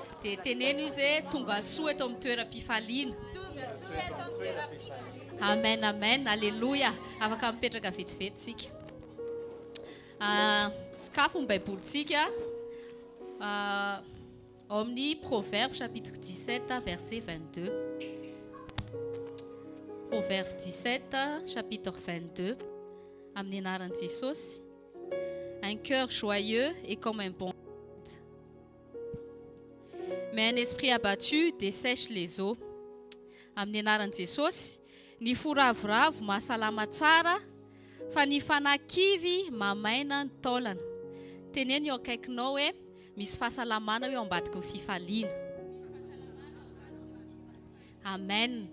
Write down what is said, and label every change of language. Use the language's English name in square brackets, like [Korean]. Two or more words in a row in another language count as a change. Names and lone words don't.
[Malagasy] Dia teneno izy hoe tonga soa eto amin'ny toeram-pifaliana. Amen, amen, alléluia. Afaka mipetraka vetivety tsika. Sakafo ny baibolitsika ao amin'ny [French] Proverbe chapitre 17 verset 22. Proverbe 17 chapitre 22. [Malagasy] Amin'ny anaran'i Jesosy. [French] Un cœur joyeux est comme un bon vide, mais un esprit abattu dessèche les eaux. [Malagasy] Amin'ny anaran'i Jesosy. Ny furavoravo mahasalama tsara, fa ny fanakivy mamaina ny taolana. Teneno eo akaikinao hoe misy fahasalamana eo ambadiky ny fifaliana. Amen.